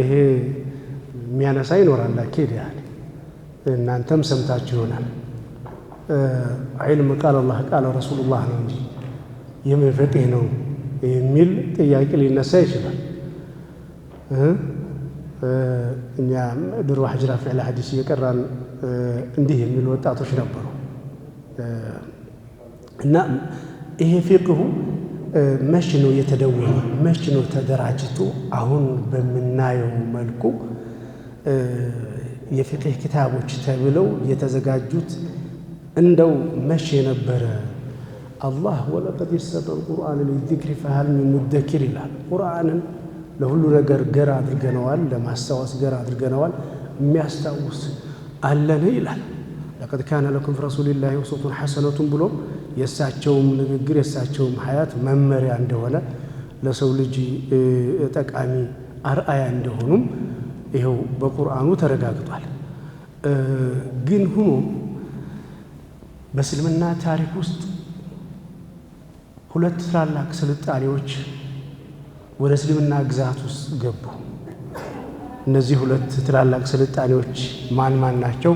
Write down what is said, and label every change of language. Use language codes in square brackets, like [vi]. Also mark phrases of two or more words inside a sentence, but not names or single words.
[am] ይሄ የሚያነሳ ይኖራል። አኪድ ያለ እናንተም ሰምታችሁ ይሆናል። [ar] علم قال الله قال رسول الله [am] ነው እንጂ የምን ፍቅህ ነው የሚል ጥያቄ ሊነሳ ይችላል። እኛ ድሮ ሐጅራ ፊዕል ሐዲስ እየቀራን እንዲህ የሚሉ ወጣቶች ነበሩ እና ይሄ ፊቅሁ መች ነው የተደወነ? መች ነው ተደራጅቶ አሁን በምናየው መልኩ የፍቅህ ኪታቦች ተብለው የተዘጋጁት እንደው መቼ ነበረ? አላህ [ar] ولقد يسر القرآن للذكر فهل من مدكر [am] ይላል። ቁርአንን ለሁሉ ነገር ገር አድርገነዋል፣ ለማስታወስ ገር አድርገነዋል፣ የሚያስታውስ አለን ይላል። [ar] لقد كان لكم في رسول الله أسوة حسنة [am] ብሎ የሳቸውም ንግግር የሳቸውም ሐያት መመሪያ እንደሆነ ለሰው ልጅ ጠቃሚ አርአያ እንደሆኑም ይሄው በቁርአኑ ተረጋግጧል። ግን ሆኖ በእስልምና ታሪክ ውስጥ ሁለት ታላላቅ ስልጣኔዎች ወደ እስልምና ግዛት ውስጥ ገቡ። እነዚህ ሁለት ታላላቅ ስልጣኔዎች ማን ናቸው?